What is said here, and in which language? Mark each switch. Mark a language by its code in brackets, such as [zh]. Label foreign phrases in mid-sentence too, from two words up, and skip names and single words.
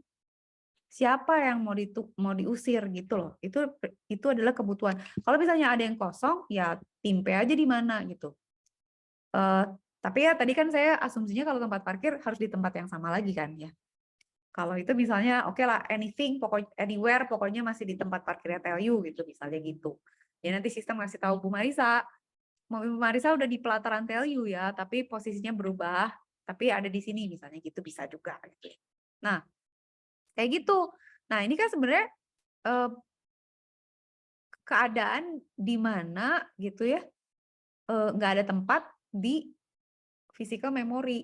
[id] Siapa yang mau diusir gitu loh. Itu adalah kebutuhan. Kalau misalnya ada yang kosong, ya timpe aja di mana gitu. Tapi ya tadi kan saya asumsinya kalau tempat parkir harus di tempat yang sama lagi kan ya. Kalau itu misalnya oke lah [en] anything, anywhere [id] pokoknya masih di tempat parkirnya [en] tell you [id] gitu misalnya gitu. Ya nanti sistem ngasih tahu Bu Marisa, mobil Bu Marisa udah di pelataran [en] tell you [id] ya, tapi posisinya berubah, tapi ada di sini misalnya gitu bisa juga gitu. Nah, kayak gitu. Nah, ini kan sebenarnya keadaan di mana gitu ya, nggak ada tempat di [en] physical memory.